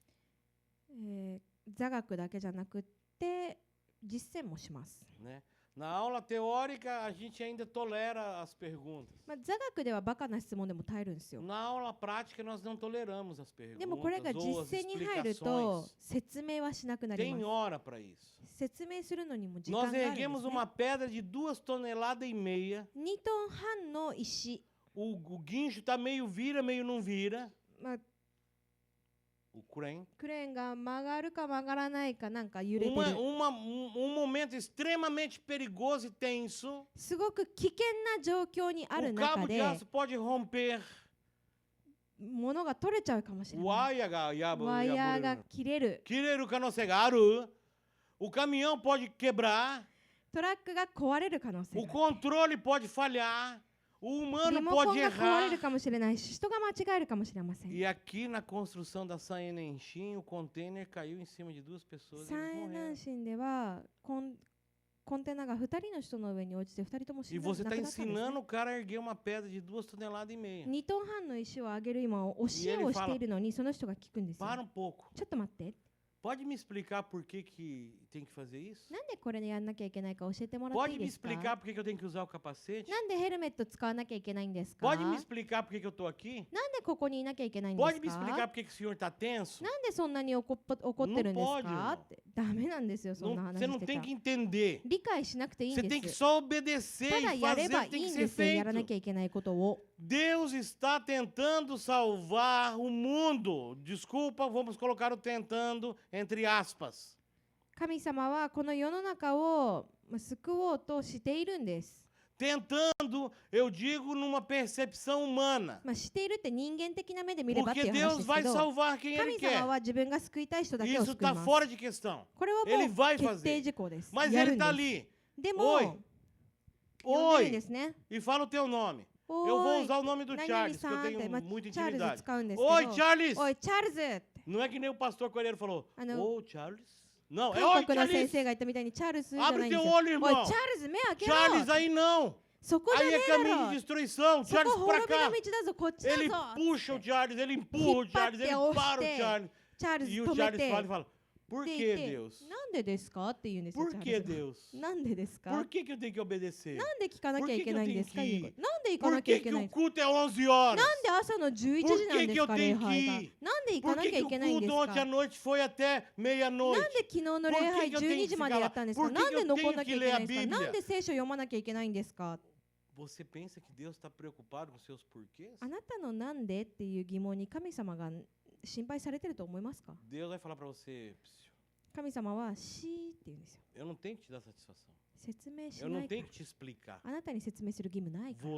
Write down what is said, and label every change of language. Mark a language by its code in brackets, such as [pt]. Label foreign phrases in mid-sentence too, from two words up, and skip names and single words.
[ja] 座学だけじゃなくって実践もします。 [pt] Né? Na aula teórica, a gente ainda tolera as perguntas. [ja] 座学ではバカな質問でも耐えるんですよ。 [pt] Na aula prática, nós não toleramos as [ja] でもこれが [pt] perguntas ou [ja] 実 [pt] as [ja] 践に入ると [pt] explicações. [ja] 説明はしなくなり [pt] Tem [ja] ま [pt] hora para isso. [ja] す。説明するのにも時間 [pt] Nós [ja] があるんです [pt] erguemos [ja] ね。 [pt] uma pedra de 2,5 toneladas. [ja] 2 トン半の石、 [pt] O guincho está meio vira, meio não vira. [ja] ク [pt] O crane. [ja] レーンが曲がるか曲がらないかなんか揺れてる。 [pt] Momento extremamente perigoso e tenso. [ja] すごく危険な状況にある [pt] O [ja] 中 [pt] cabo de [ja] で [pt] aço pode romper. [ja] 物が取れちゃうかもしれない。 Waia ga yabu ワイヤーが yabu. 切れる。 Kireru kanosegaru. [pt] O caminhão pode quebrar. [ja] トラックが壊れる可能性 [pt] O [ja] がある。 [pt] controle pode falhar. O [ja] リ [pt] humano [ja] モコン [pt] pode [ja] が壊れ [pt] errar. [ja] るかもしれないし、人が間違えるかもしれません。 [pt] E aqui na construção da Saenenchim, o container caiu em cima de 2 pessoas e [ja] 三 [pt] eles [ja] 円 [pt] morreram. [ja] 南進ではコンテナが2人の人の上に落ちて2人とも死 [pt] E [ja] んだ。 [pt] você [ja] 亡 [pt] está [ja] くなったんですね [pt] ensinando o cara a erguer uma pedra de 2,5 toneladas. [ja] 2 トン半の石を上げる今教えをしているのにその人が聞くんですよ。 [pt] Para um pouco. [ja] ちょっと待って。 [pt] Pode me explicar por que tem que fazer isso? [ja] なんでこれでやんなきゃいけないか教えてもらってい [pt] Pode [ja] い [pt] me [ja] ですか？ [pt] explicar por que eu tenho que usar o capacete? [ja] なんでヘルメット使わなきゃいけないんですか？ [pt] Pode me explicar por que eu estou aqui? [ja] なんでここにいなきゃいけないんで [pt] Pode [ja] す [pt] me [ja] か？ [pt] explicar por que o senhor está tenso? [ja] なんでそんなに怒ってるんです [pt] Não pode, [ja] か？ってダメなんですよ、そんな [pt] Você [ja] 話 [pt] não [ja] して [pt] tem [ja] た [pt] que entender. [ja] 理解しなくていいん [pt] Você tem [ja] で [pt] que [ja] す。 [pt] só obedecer [ja] ただ [pt] e [ja] やれ [pt] fazer [ja] ば [pt] o que [ja] い [pt] tem [ja] い [pt] que [ja] ん [pt] ser [ja] ですよ、やらな [pt] feito. [ja] きゃいけないことを。 [pt] Deus está tentando salvar o mundo. Desculpa, vamos colocar o tentando entre aspas. [ja] 神様はこの世の中を救おうとしているんです。 [pt] Tentando, eu digo numa percepção humana. [ja] しているって人間的な目で見ればってい [pt] Porque [ja] う話 [pt] Deus [ja] ですけ [pt] vai [ja] ど、 [pt] salvar quem Ele [ja] 神様 [pt] quer. [ja] は自分が救いたい人だけを [pt] Isso [ja] 救い [pt] está [ja] ます。 [pt] fora de questão. [ja] これはも [pt] Ele [ja] う [pt] vai [ja] 決定 [pt] fazer. [ja] 事項です。 [pt] Mas [ja] や [pt] Ele [ja] るんで [pt] está [ja] す。 [pt] ali. [ja] でも、 [pt] Oi. [ja] 呼んでるん [pt] Oi. [ja] ですね。 [pt] E fala o teu nome. [ja] お [pt] Eu [ja] ー [pt] vou [ja] い [pt] usar o nome do [ja] 何々 [pt] Charles, que [ja] さ [pt] eu [ja] んって [pt] tenho muita [ja] チャールズ [pt] intimidade. [ja] 使うんですけ [pt] Oi, [ja] ど、 [pt] Charles! [ja] おい、チャールズって [pt] Não é que nem o pastor Coelheiro falou. Ah, não. Ô, Charles. Não, é [ja] 韓 [pt] oi, [ja] 国の先 [pt] Charles. [ja] 生が言ったみたいにチャールズじゃない [pt] Abre [ja] んです [pt] teu [ja] よ。 [pt] olho, [ja] おい、 [pt] irmão. [ja] チャールズ目開けろ。 [pt] Charles, aí não. [ja] そこじゃ [pt] Aí [ja] ね [pt] é [ja] え [pt] caminho [ja] だ [pt] de [ja] ろ。 [pt] destruição. [ja] そこ [pt] Charles, [ja] 滅 [pt] pra [ja] びの [pt] cá. [ja] 道だぞ、こっちだ [pt] Ele [ja] ぞ。 [pt] puxa o Charles, ele empurra o Charles, ele [ja] Hippate, [pt] para o oste. Charles. [ja] チャールズ [pt] E o [ja] 止め [pt] Charles [ja] て。 [pt] fala e fala, por [ja] で [pt] que [ja] 言って [pt] Deus? [ja] なんでですかって言うんですよ。 [pt] Por [ja] チャ [pt] que [ja] ールズが [pt] Deus? [ja] なんでですか [pt] Por que eu tenho que obedecer? [ja] なんで聞かなきゃいけないんですか [pt] Por que que eu tenho que ir? [ja] いうことなんで行か [pt] Por [ja] なきゃ [pt] que [ja] いけ [pt] que [ja] ない [pt] o [ja] んですか [pt] culto é 11 horas? [ja] なんで朝の11時なんですか [pt] Por que que eu [ja] 礼 [pt] tenho [ja] 拝 [pt] que [ja] が [pt] ir? [ja] なんで行か [pt] Por [ja] な [pt] que [ja] きゃ [pt] que [ja] い [pt] o [ja] けないんで [pt] culto [ja] す [pt] ontem [ja] か [pt] à noite foi até [ja] なん [pt] meia-noite? [ja] で昨日の礼拝 [pt] Por que que eu tenho [ja] 12 [pt] que [ja] 時までやったんですか [pt] ficar lá? [ja] なんで [pt] Por que que eu [ja] 残んな [pt] tenho [ja] きゃ [pt] que [ja] いけ [pt] ler [ja] な [pt] a [ja] いんですか [pt] Bíblia? [ja] なんで聖書読まなきゃいけないんですか [pt] Você pensa que Deus está preocupado com seus porquês? [ja] あなたのなんでっていう疑問に神様が心配されてると思いますか [pt] Deus vai falar para você, [ja] 神様はしーって言うんですよ [pt] eu não tenho que te dar satisfação. [ja] 説明し [pt] Eu [ja] な [pt] não [ja] いか [pt] tenho [ja] ら [pt] que te explicar. [ja] あなたに説明する義務ないから